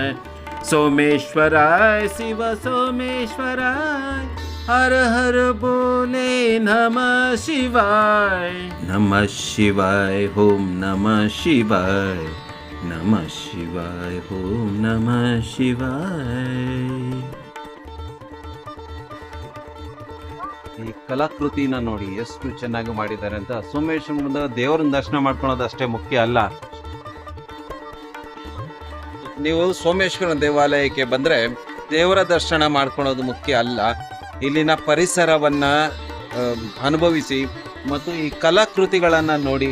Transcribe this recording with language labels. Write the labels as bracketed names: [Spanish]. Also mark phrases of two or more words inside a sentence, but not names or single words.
[Sanskrit] सोमेश्वराय शिव सोमेश्वराय, हर हर बोले नमः शिवाय. नमः शिवाय, ओम नमः शिवाय, नमः शिवाय, ओम नमः शिवाय. [Kannada] ಈ ಕಲಾಕೃತಿನ ನೋಡಿ ಎಷ್ಟು ಚೆನ್ನಾಗಿ ಮಾಡಿದ್ದಾರೆ ಅಂತ. ಸೋಮೇಶ್ವರ ಮುಂದೆ ದೇವರನ್ನ ದರ್ಶನ ಮಾಡ್ಕೊಳ್ಳೋದು ಅಷ್ಟೇ ಮುಖ್ಯ ಅಲ್ಲ. ನೀವು ಸೋಮೇಶ್ವರ ದೇವಾಲಯಕ್ಕೆ ಬಂದರೆ ದೇವರ ದರ್ಶನ ಮಾಡ್ಕೊಳ್ಳೋದು ಮುಖ್ಯ ಅಲ್ಲ, ಇಲ್ಲಿನ ಪರಿಸರವನ್ನ ಅನುಭವಿಸಿ ಮತ್ತು ಈ ಕಲಾಕೃತಿಗಳನ್ನು ನೋಡಿ.